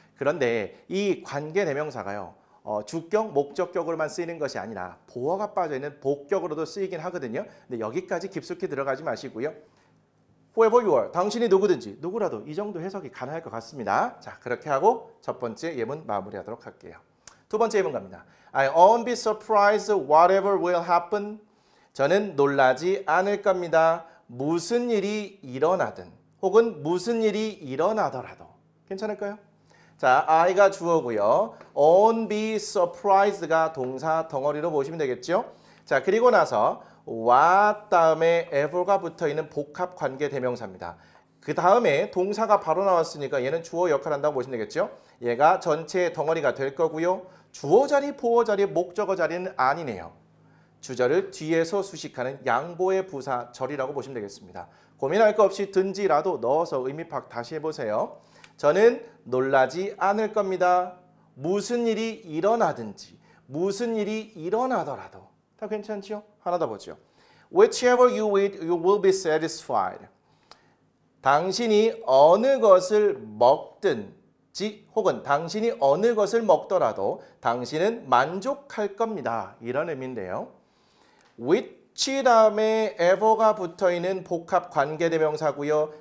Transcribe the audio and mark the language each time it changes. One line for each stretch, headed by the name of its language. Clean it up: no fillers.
Korean: 그런데 이 관계대명사가요. 주격, 목적격으로만 쓰이는 것이 아니라 보어가 빠져있는 복격으로도 쓰이긴 하거든요. 근데 여기까지 깊숙이 들어가지 마시고요.
English: Whoever you are,
Korean: 당신이 누구든지, 누구라도 이 정도 해석이 가능할 것 같습니다. 자, 그렇게 하고 첫 번째 예문 마무리하도록 할게요. 두 번째 예문 갑니다.
English: I won't be surprised whatever will happen.
Korean: 저는 놀라지 않을 겁니다. 무슨 일이 일어나든 혹은 무슨 일이 일어나더라도. 괜찮을까요? 자, I가 주어고요.
English: won't be surprised
Korean: 가 동사 덩어리로 보시면 되겠죠. 자, 그리고 나서 what 다음에 ever가 붙어있는 복합 관계 대명사입니다. 그 다음에 동사가 바로 나왔으니까 얘는 주어 역할을 한다고 보시면 되겠죠. 얘가 전체의 덩어리가 될 거고요. 주어 자리, 보어 자리, 목적어 자리는 아니네요. 주절을 뒤에서 수식하는 양보의 부사절이라고 보시면 되겠습니다. 고민할 거 없이 든지라도 넣어서 의미 파악 다시 해보세요. 저는 놀라지 않을 겁니다. 무슨 일이 일어나든지 무슨 일이 일어나더라도 다 괜찮지요? 하나 더 보죠.
English: Whichever you eat, you will be satisfied.
Korean: 당신이 어느 것을 먹든지 혹은 당신이 어느 것을 먹더라도 당신은 만족할 겁니다. 이런 의미인데요. which 다음에 ever가 붙어있는 복합 관계대명사고요.